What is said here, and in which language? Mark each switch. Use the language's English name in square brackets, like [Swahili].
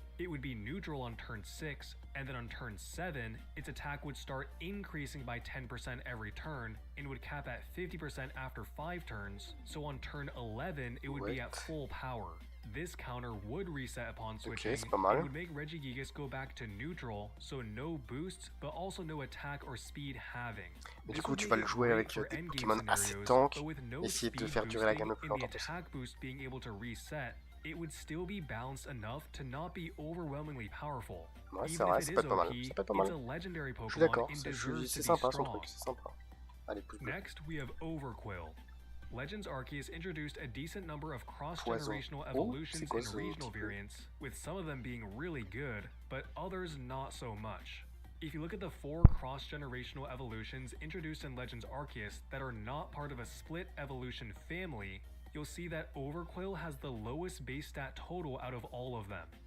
[English] It would be neutral on turn 6, and then on turn 7, its attack would start increasing by 10% every turn, and would cap at 50% after 5 turns, so on turn 11 it would be at full power. This counter would reset upon switching, it would make Regigigas go back to neutral, so no boosts, but also no attack or speed halving. [French] Mais du coup tu vas le jouer avec des Pokémon assez tank, essayer de faire durer la gamme le plus longtemps possible. [English] It would still be balanced enough to not be overwhelmingly powerful. [French] Ouais, c'est vrai, ça peut être pas mal. Ça peut être pas mal. Je suis d'accord, c'est sympa son truc, c'est sympa. Allez, pouce bleu. [English] Next, we have Overquill. Legends Arceus introduced a decent number of cross-generational evolutions and regional variants, with some of them being really good, but others not so much. If you look at the 4 cross-generational evolutions introduced in Legends Arceus that are not part of a split evolution family, you'll see that Overquill has the lowest base stat total out of all of them.